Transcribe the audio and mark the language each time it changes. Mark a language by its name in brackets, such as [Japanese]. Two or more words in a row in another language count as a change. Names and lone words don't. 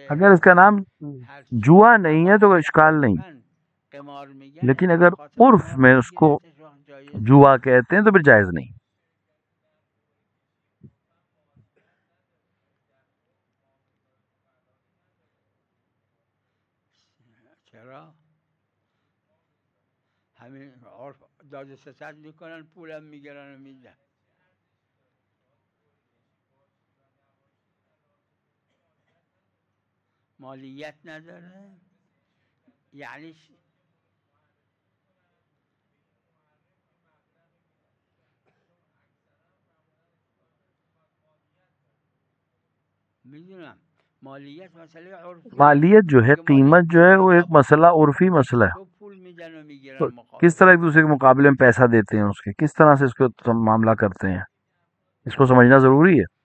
[Urdu] اگر اس کا نام جوا نہیں ہے تو اشکال نہیں، [Persian] قمار میگن، [Urdu] لیکن اگر عرف میں اس کو جوا کہتے ہیں تو پھر جائز نہیں۔ [Persian] چرا؟ همین عرف داد و ستد میکنن، پولم میگیرن و میدن. مالیت نداره؟ یعنی میدونم مالیت مسئله عرفی، [Urdu] مالیت جو ہے، قیمت جو ہے، وہ ایک مسئلہ عرفی مسئلہ ہے۔ کس طرح ایک دوسرے کے مقابلے میں پیسہ دیتے ہیں، اس کے کس طرح سے اس کو معاملہ کرتے ہیں، اس کو سمجھنا ضروری ہے۔